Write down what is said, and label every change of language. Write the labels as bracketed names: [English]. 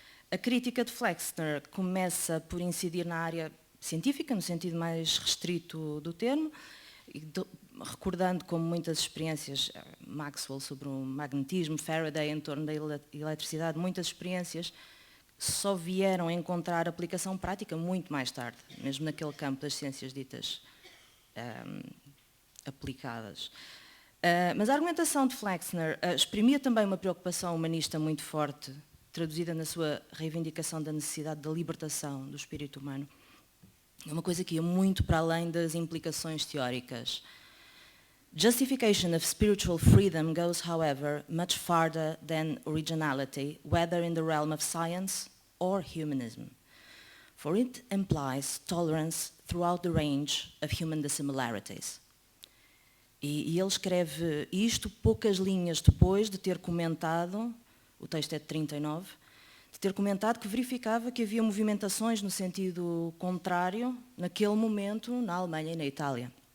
[Portuguese] A crítica de Flexner começa por incidir na área científica, no sentido mais restrito do termo, recordando como muitas experiências, Maxwell sobre o magnetismo, Faraday em torno da eletricidade, muitas experiências só vieram encontrar aplicação prática muito mais tarde, mesmo naquele campo das ciências ditas aplicadas. Mas a argumentação de Flexner exprimia também uma preocupação humanista muito forte, traduzida na sua reivindicação da necessidade da libertação do espírito humano. É uma coisa que ia muito para além das implicações teóricas. [English] Justification of spiritual freedom goes, however, much farther than originality, whether in the realm of science or humanism, for it implies tolerance throughout the range of human dissimilarities. [Portuguese] E ele escreve isto poucas linhas depois de ter comentado, o texto é de 39, de ter comentado que verificava que havia movimentações no sentido contrário naquele momento na Alemanha e na Itália.